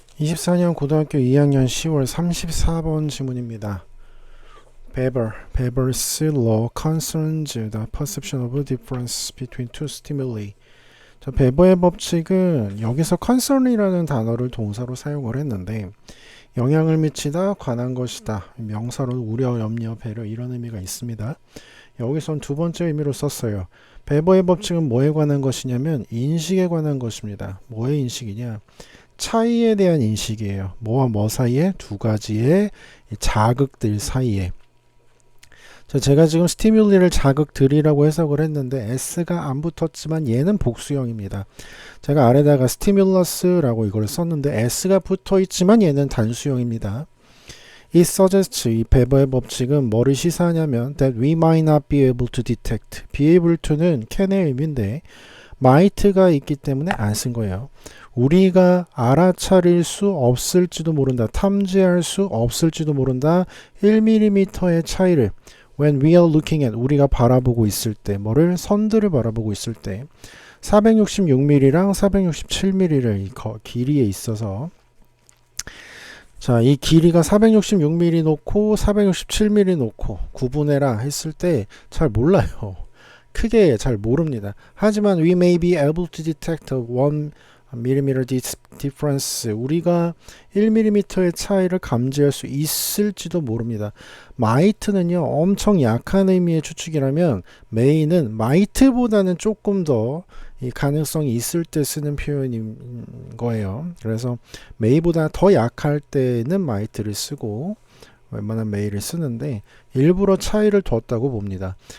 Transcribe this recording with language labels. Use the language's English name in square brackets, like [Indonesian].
[Korean] 24년 고등학교 2학년 10월 34번 지문입니다. [English] Weber's law concerns the perception of difference between two stimuli. [Korean] 자, 베버의 법칙은 여기서 concern이라는 단어를 동사로 사용을 했는데 영향을 미치다, 관한 것이다, 명사로 우려, 염려, 배려 이런 의미가 있습니다. 여기선 두 번째 의미로 썼어요. 베버의 법칙은 뭐에 관한 것이냐면 인식에 관한 것입니다. 뭐의 인식이냐? 차이에 대한 인식이에요. 뭐와 뭐 사이에? 두 가지의 자극들 사이에. 제가 지금 스티뮬리를 자극들이라고 해석을 했는데 S가 안 붙었지만 얘는 복수형입니다. 제가 아래다가 스티뮬러스라고 이걸 썼는데 S가 붙어 있지만 얘는 단수형입니다. [English] It suggests, [Korean] 이 베버의 법칙은 뭐를 시사하냐면 [English] that we might not be able to detect. [Korean] be able to는 can의 의미인데 might가 있기 때문에 안 쓴 거예요. 우리가 알아차릴 수 없을지도 모른다. 탐지할 수 없을지도 모른다. 1mm의 차이를 [English] when we are looking at, [Korean] 우리가 바라보고 있을 때, 뭐를? 선들을 바라보고 있을 때 466mm랑 467mm를 길이에 있어서, 자, 이 길이가 466mm 놓고 467mm 놓고 구분해라 했을 때 잘 몰라요. 크게 잘 모릅니다. 하지만 [English] we may be able to detect 1mm difference, [Korean] 우리가 1mm의 차이를 감지할 수 있을지도 모릅니다. might는요 엄청 약한 의미의 추측이라면 may는 might보다는 조금 더 이 가능성이 있을 때 쓰는 표현인 거예요. 그래서 may보다 더 약할 때는 might를 쓰고 웬만한 may를 쓰는데 일부러 차이를 뒀다고 봅니다.